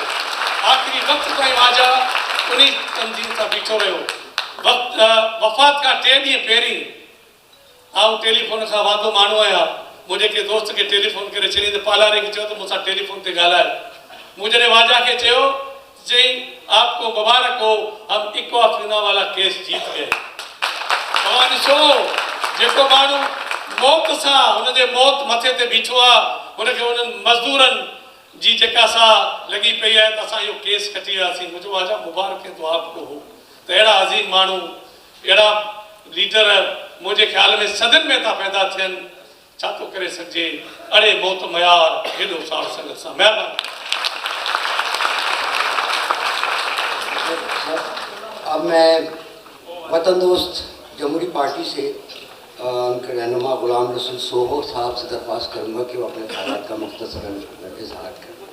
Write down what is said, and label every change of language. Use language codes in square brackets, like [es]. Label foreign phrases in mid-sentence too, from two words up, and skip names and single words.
[sd] आख़िरी वक़्त ताईं ख्वाजा उन तंज़ीम सां बीठो रहियो। वफ़ात खां 3 ॾींहं पहिरीं आउं टेलीफोन खां वांदो माण्हू आहियां। मुंहिंजे के दोस्त खे टेलीफोन करे चई त पालारे खे चयो त मूंसां टेलीफोन ते ॻाल्हाए। मूं जॾहिं ख्वाजा खे चयो, चई [hi] आपको मुबारक हो, हम इक्वा फिना वाला केस जीत गए। [sd] तव्हां ॾिसो, जेको माण्हू मौत सां हुनजे मौत मथे ते बीठो आहे, हुनखे हुननि मज़दूरनि जी जेका सा लॻी पई आहे त असां इहो केस खटी वियासीं। मुंहिंजो ख्वाजा [hi] मुबारक है तो आपको हो। [sd] त अहिड़ा अज़ीम माण्हू, अहिड़ा लीडर मुंहिंजे ख़्याल में सदन में था पैदा थियनि। छा थो करे सघिजे? अड़े मौत मयार हेॾो साड़ संगत सां। महिरबानी। [hi] अब मैं वतन दोस्त जमहूरी पार्टी से उनके रहनुमा गुलाम रसूल सोहो साहब से दरख्वास्त करूँगा कि वो अपने ख्यालात का मुख्तसरन इज़हार करें।